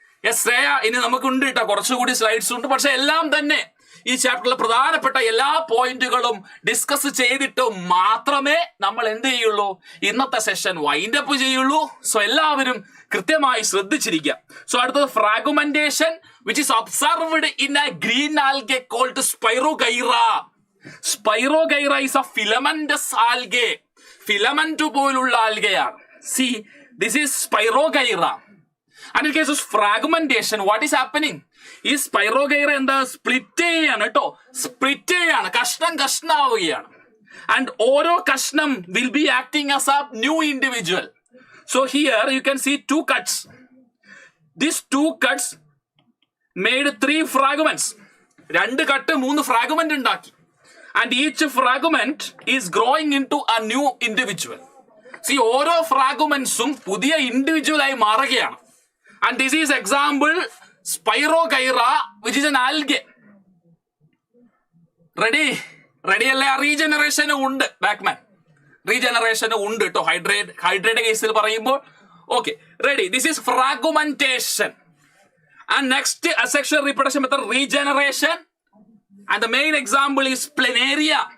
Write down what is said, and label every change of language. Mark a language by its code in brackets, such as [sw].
[ml] ശ്രേയ, ഇനി നമുക്കുണ്ട് കേട്ടോ, കുറച്ചുകൂടി സ്ലൈഡ്സ് ഉണ്ട്. പക്ഷെ എല്ലാം തന്നെ ഈ ചാപ്റ്ററിലെ പ്രധാനപ്പെട്ട എല്ലാ പോയിന്റുകളും ഡിസ്കസ് ചെയ്തിട്ട് മാത്രമേ നമ്മൾ എന്ത് ചെയ്യുള്ളൂ? ഇന്നത്തെ സെഷൻ വൈൻഡ് അപ്പ് ചെയ്യുള്ളൂ. സോ എല്ലാവരും കൃത്യമായി ശ്രദ്ധിച്ചിരിക്കുക. [en] So അടുത്തത് fragmentation which is observed in a green algae called spirogyra. Spirogyra is a filamentous algae. [ml] Filament പോലുള്ള ആൽഗയാണ്. [en] See, this is Spirogyra. And in case of fragmentation, what is happening? [ml] ഈ spirogyra എന്താ? Split ചെയ്യാണ് കേട്ടോ. കഷ്ണാവുകയാണ്. [en] And [ml] ഓരോ കഷ്ണം [en] will be acting as a new individual. So here you can see 2 cuts. These 2 cuts made 3 fragments. [ml] 2 cut 3 fragment ഉണ്ടാക്കി. [en] And each fragment is growing into a new individual. [ml] See, ഓരോ ഫ്രാഗ്മെന്റ്സും പുതിയ individual ആയി മാറുകയാണ്. [en] And this is example Spirogyra, which is an algae. [ml] Ready അല്ലേ? റീജനറേഷന് ഉണ്ട് ബാക്ക്മാൻ, റീജനറേഷന് ഉണ്ട് കേട്ടോ. Hydrate കേസിൽ പറയുമ്പോൾ [en] Okay ready. This is fragmentation. And next asexual reproduction method regeneration. And the main example is planaria.